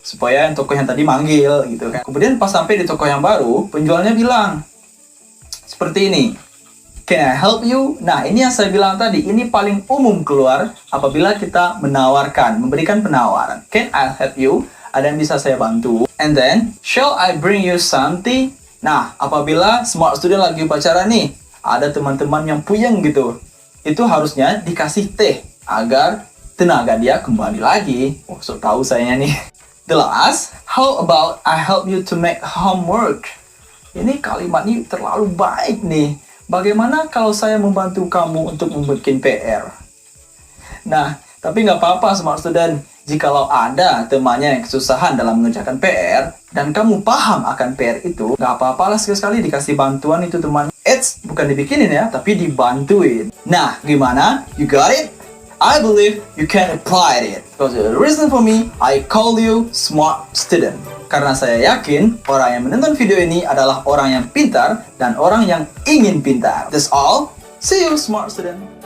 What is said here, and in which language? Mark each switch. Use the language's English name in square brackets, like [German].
[Indonesian] Supaya yang toko yang tadi manggil gitu kan. Kemudian pas sampai di toko yang baru, penjualnya bilang, seperti ini. [English] Can I help you? [Indonesian] Nah, ini yang saya bilang tadi, ini paling umum keluar apabila kita menawarkan, memberikan penawaran. [English] Can I help you? [Indonesian] Ada yang bisa saya bantu? [English] And then, shall I bring you something? [Indonesian] Nah, apabila smart student lagi upacara nih, ada teman-teman yang puyeng gitu, itu harusnya dikasih teh agar tenaga dia kembali lagi. Oh, so tahu saya nih. [English] The last, how about I help you to make homework? [Indonesian] Ini kalimat ini terlalu baik nih. Bagaimana kalau saya membantu kamu untuk membuat PR? Nah, tapi nggak apa-apa smart student. Jikalau ada temannya yang kesusahan dalam mengerjakan PR, dan kamu paham akan PR itu, nggak apa-apa lah sekali-sekali dikasih bantuan itu teman. [English] It's [Indonesian] bukan dibikinin ya, tapi dibantuin. Nah, gimana? [English] You got it? I believe you can apply it. Because the reason for me, I call you smart student. [Indonesian] Karena saya yakin orang yang menonton video ini adalah orang yang pintar dan orang yang ingin pintar. [English] That's all. See you, smart student.